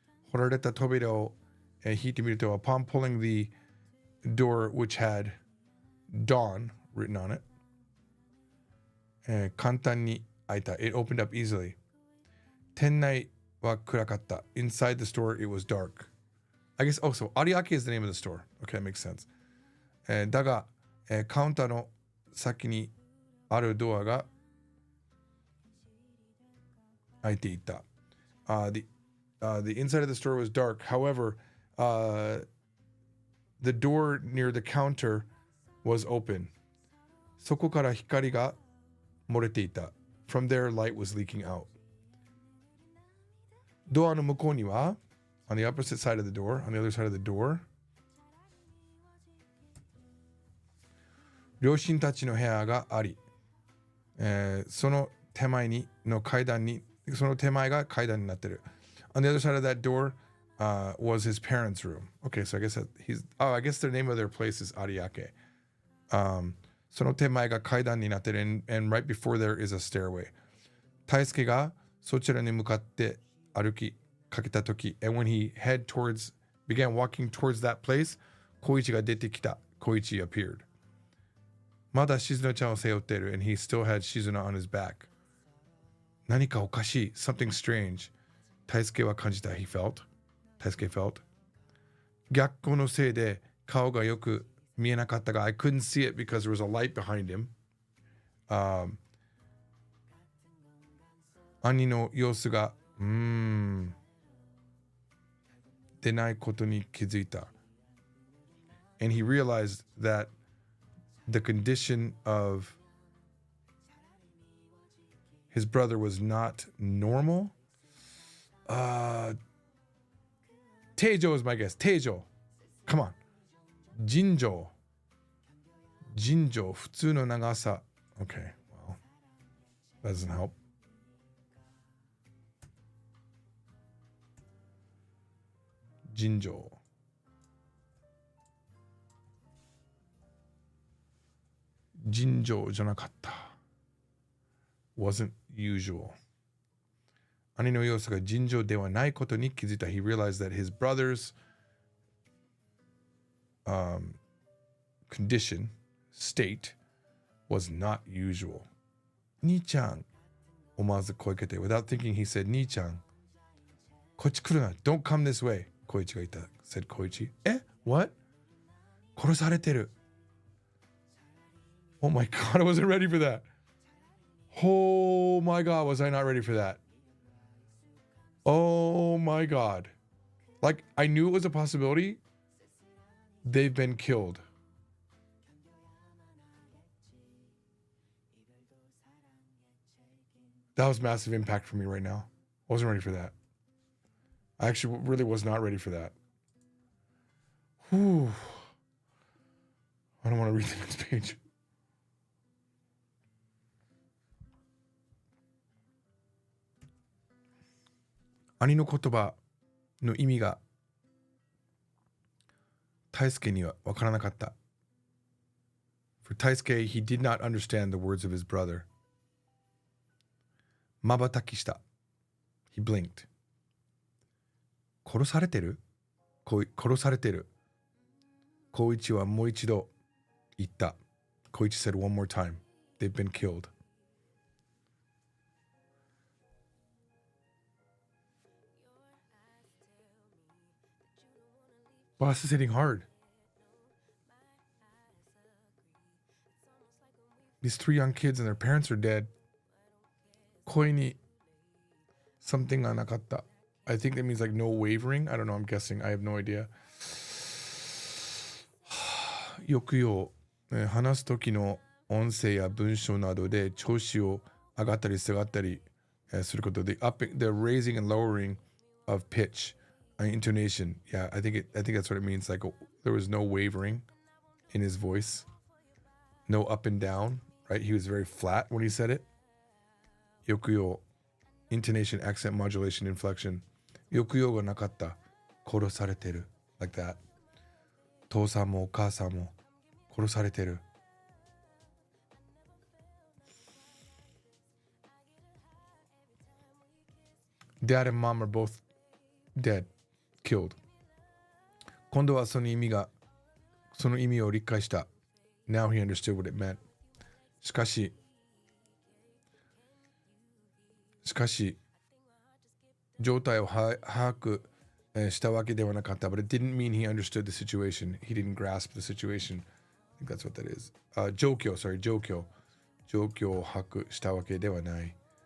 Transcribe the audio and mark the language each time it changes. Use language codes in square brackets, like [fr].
[ja] 掘られた扉を引いてみると [en] upon pulling the door which had dawn written on it [ja] 簡単に開いた [en] it opened up easily [ja] 店内は暗かった [en] inside the store it was dark I guess also Ariake is the name of the store okay that makes sense [ja] だが、カウンターの先にあるドアが開いていた。 [en] The inside of the store was dark. However, the door near the counter was open. [ja] そこから光が漏れていた。 [en] From there, light was leaking out. [ja] ドアの向こうには [en] on the opposite side of the door, [ja] on the other side of the door, 両親たちの部屋があり、その手前にの階段にその手前が階段になってる。 [en] On the other side of that door was his parents' room. Okay, so I guess I guess the name of their place is Ariake. [ja] その手前が階段になってる [en] and right before there is a stairway. [ja] 大輔がそちらに向かって歩きかけたとき [en] and when he began walking towards that place, [ja] 小一が出てきた。 [en] 小一 appeared. [ja] まだ静乃ちゃんを背負っている [en] and he still had Shizuna on his back. 何かおかしい something strange. 大輔は感じた he felt. 大輔 felt. [ja] 逆光のせいで顔がよく見えなかったが [en] I couldn't see it because there was a light behind him. [ja] 兄の様子が出ないことに気づいた [en] and he realized that the condition of his brother was not normal. Teijo is my guess. Teijo. Come on. Jinjo. [ja] 普通の長さ. [en] Okay, well. That doesn't help. Jinjo. [ja] Jinjo じゃなかった。 [en] Wasn't usual. [ja] 兄の様子が尋常ではないことに気づいた。 [en] He realized that his brother's condition, state, was not usual. [ja] 兄ちゃん、思わず声かけて。 [en] Without thinking, he said, [ja] 兄ちゃん、こっち来るな。 [en] Don't come this way. [ja] 小一が言った。 [en] said 小一。What? [ja] 殺されてる。 [en] Oh my God, I wasn't ready for that. Oh my God, was I not ready for that? Oh my God. Like, I knew it was a possibility. They've been killed. That was massive impact for me right now. I wasn't ready for that. I actually really was not ready for that. Whew. I don't want to read the next page. [ja] 兄の言葉の意味が大輔には分からなかった。 [en] For Taisuke, he did not understand the words of his brother. [ja] 瞬きした。 [en] He blinked. [ja] 殺されてる？殺されてる。小一はもう一度言った。 [en] 小一 said one more time. They've been killed. Wow, this is hitting hard. These 3 young kids and their parents are dead. [ja] 恋に something がなかった. [en] I think that means like no wavering. I don't know. I'm guessing. I have no idea. [ja] 抑揚、話す時の音声や文章などで調子を上がったり下がったりすること。 [en] The raising and lowering of pitch, intonation. Yeah, I think that's what it means. Like there was no wavering in his voice, no up and down. Right? He was very flat when he said it. 抑揚 intonation, accent, modulation, inflection. [ja] 抑揚がなかった。殺されてる。 [en] Like that. [ja] 父さんもお母さんも殺されてる。 [en] Dad and mom are both dead, killed. [ja] 今度はその意味を理解した。 [en] Now he understood what it meant. [ja] しかし、状態を把握したわけではなかった。 [en] But it didn't mean he understood the situation. He didn't grasp the situation. I think that's what that is. [ja] 状況を把握したわけではない。